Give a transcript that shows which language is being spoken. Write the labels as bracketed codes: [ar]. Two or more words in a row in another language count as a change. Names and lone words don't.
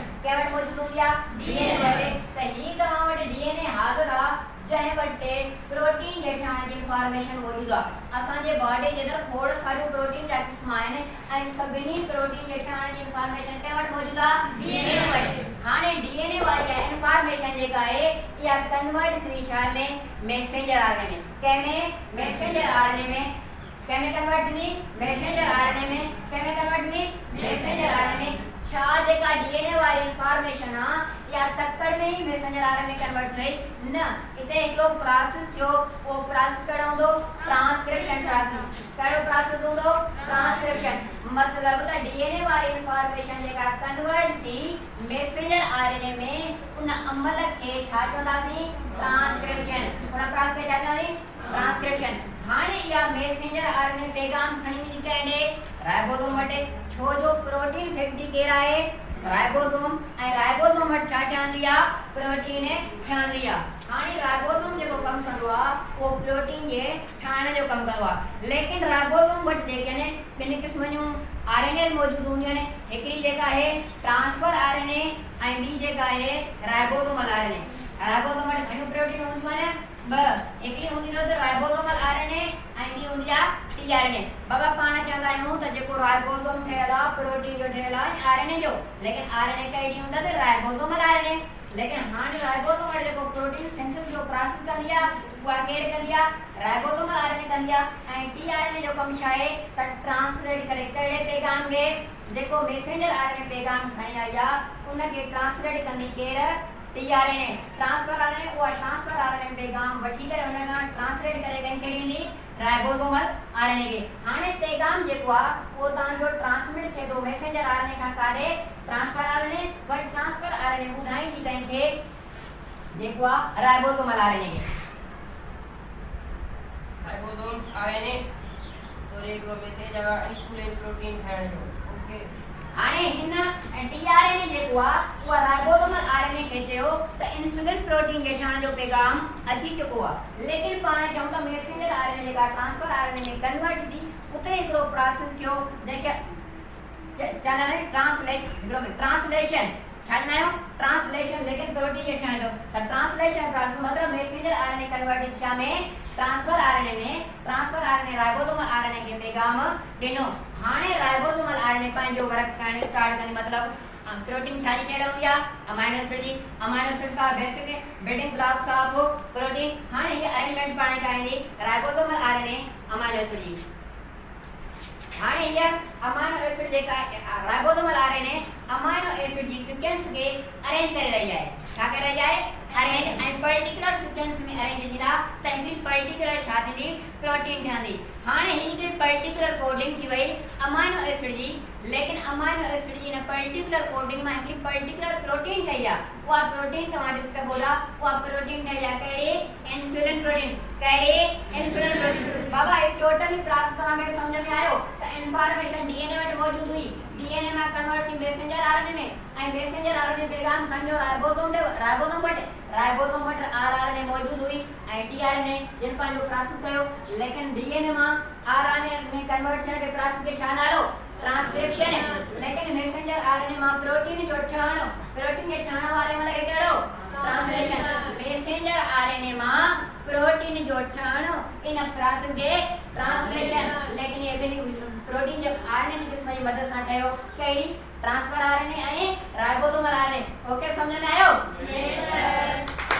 [sd] कंहिं वटि मौजूदु हूंदी आहे डीएनए वटि। त हीअ तव्हां वटि डीएनए हाज़िर आहे जंहिं वटि प्रोटीन जे ठहण जी इंफॉर्मेशन मौजूदु आहे। असांजे बॉडी जे अंदरि खोड़ सारियूं प्रोटीन जा क़िस्म आहिनि ऐं सभिनी प्रोटीन जे ठहण जी इंफॉर्मेशन कंहिं वटि मौजूदु आहे डीएनए वटि। हाणे डीएनए वारी इंफॉर्मेशन जेका आहे इहा कन्वर्ट थी छा में [en] messenger RNA [sd] में। कंहिंमें [en] messenger RNA [sd] में कंहिंमें कन्वर्ट थी [en] messenger RNA [sd] में कंहिंमें कन्वर्ट थी [en] messenger RNA [sd] में। छा जेका डीएनए वारी इंफॉर्मेशन आहे या तकड़ में ही [en] messenger RNA [sd] में कन्वर्ट थई न। इते हिकिड़ो प्रोसेस थियो वो प्रोसेस कहिड़ो हूंदो [en] transcription process. [sd] कहिड़ो प्रोसेस हूंदो ट्रांसक्रिप्शन। मतलब त डीएनए वारी इंफॉर्मेशन जेका कन्वर्ट थी [en] messenger RNA [sd] में उन अमल खे छा चवंदासीं ट्रांसक्रिप्शन। उन प्रोसेस खे छा चवंदासीं ट्रांसक्रिप्शन। हाणे इहा [en] messenger RNA [sd] पैगाम खणी वेंदी कंहिं राइबोसोम वटि। छो जो [en] protein factory [sd] केरु आहे राइबोसोम ऐं राइबोसोम वटि छा ठहंदी आहे प्रोटीन ठहंदी आहे। हाणे राइबोसोम जेको कमु कंदो आहे उहो प्रोटीन जे ठाहिण जो कमु कंदो आहे। लेकिन राइबोसोम वटि जेके आहिनि ॿिनि क़िस्म जूं आरएनए मौजूदु हूंदियूं आहिनि। हिकिड़ी जेका आहे [en] transfer RNA [sd] ऐं ॿी जेका आहे [en] ribosomal RNA. [sd] राइबोसोम वटि घणियूं प्रोटीन हूंदियूं आहिनि ॿ। हिकिड़ी हूंदी अथव [en] ribosomal RNA [sd] ऐं ॿी हूंदी आहे टीआरएनए। बाबा पाण चवंदा आहियूं त जेको राइबोसोम ठहियल आहे प्रोटीन जो ठहियल आहे आरएनए जो। लेकिन आरएनए कहिड़ी हूंदा त [en] ribosomal RNA. [sd] लेकिन हाणे राइबोसोम वटि जेको [en] protein synthesis [sd] जो प्रोसेस कंदी आहे उहा केरु कंदी आहे [en] ribosomal RNA [sd] कंदी आहे। ऐं टीआरएनए जो कमु छा आहे त ट्रांसलेट करे कहिड़े पैगाम खे जेको [en] messenger RNA [sd] पैगाम खणी आई आहे उनखे ट्रांसलेट कंदी केरु टीआरएनए। [en] transfer RNA [sd] उहा [en] transfer RNA [sd] पैगाम वठी करे उन खां ट्रांसलेट करे कंहिंखे ॾींदी [en] ribosomal RNA [sd] खे। हाणे पैगाम जेको आहे उहो तव्हांजो ट्रांसमिट थिए थो [en] messenger RNA [sd] खां काॾे [en] transfer RNA. [sd] वरी [en] transfer RNA [sd] ॿुधाईंदी कंहिंखे जेको आहे [en] ribosomal RNA [sd] खे। [en] ribosomes RNA [sd] तो हिकिड़ो मैसेज आहे [en] insulin protein [sd] ठाहिण जो। ओके हाणे हिन टीआरएनए जेको आहे उहा [en] ribosomal RNA [sd] खे चयो त [en] insulin protein [sd] जे ठहण जो पैगाम अची चुको आहे। लेकिन पाण चऊं त [en] messenger RNA [sd] जेका [en] transfer RNA [sd] में कन्वर्ट थी उते हिकिड़ो प्रोसेस थियो जंहिंखे चवंदा आहियूं ट्रांसलेशन। छा चवंदा आहियूं ट्रांसलेशन। लेकिन प्रोटीन जे ठहण जो त ट्रांसलेशन प्रोसेस मतलब [en] messenger RNA [sd] कन्वर्ट थी छा में [en] transfer RNA [sd] में। [en] transfer RNA ribosomal RNA [sd] खे पैगाम ॾिनो। हाणे [en] ribosomal RNA [sd] पंहिंजो वर्क करण स्टार्ट कंदी। मतलब प्रोटीन छा जी ठहियल हूंदी आहे [en] amino acid [sd] जी। [en] amino acid [sd] सां [en] basic building blocks of protein. [sd] हाणे हीअ अरेंजमेंट पाण ठाहींदी [en] ribosomal RNA amino acid [sd] जी। हाणे हीअ [en] amino acid [sd] जेका [en] ribosomal RNA amino acid [sd] जी सीक्वेंस खे अरेंज करे रही आहे। छा करे रही आहे अरेंज। ऐं [en] particular sequence [sd] में अरेंज थींदा त हिकिड़ी पर्टिकुलर छा थींदी प्रोटीन ठहंदी। हाणे हिकिड़ी [en] particular coding [sd] थी वई [en] amino acid [sd] जी। लेकिन [en] amino acid [sd] जी हिन [en] particular coding [sd] में हिकिड़ी [en] particular protein [sd] ठही आहे। उहा प्रोटीन तव्हां ॾिसी सघो था उहा प्रोटीन ठही आहे कहिड़ी [en] insulin protein. [sd] कहिड़ी [en] insulin protein. [sd] बाबा हे [en] totally process [sd] तव्हांखे सम्झ में आयो त इंफॉर्मेशन डीएनए वटि मौजूदु हुई। डीएनए मां कन्वर्ट थी [en] messenger RNA [sd] में ऐं [en] messenger RNA [sd] पैगाम खणियो राइबोसोम वटि। राइबोसोम वटि आरआरएनए मौजूदु हुई ऐं टीआरएनए जिन पंहिंजो प्रोसेस कयो। लेकिन डीएनए मां आरआरएनए में कन्वर्ट थियण खे प्रोसेस खे छा नालो ट्रांसक्रिप्शन। लेकिन [en] messenger RNA [sd] मां प्रोटीन जो ठहण प्रोटीन जे ठहण वारे अमल खे कहिड़ो ट्रांसलेशन। [en] messenger RNA [sd] मां प्रोटीन जो ठहण इन प्रोसेस खे ट्रांसलेशन। लेकिन ये ॿिनि प्रोटीन जो आरएनए जी क़िस्म जी मदद सां ठहियो कहिड़ी [en] transfer RNA [sd] ऐं [en] ribosomal RNA. [sd] ओके समझ में आयो? [en] yes sir.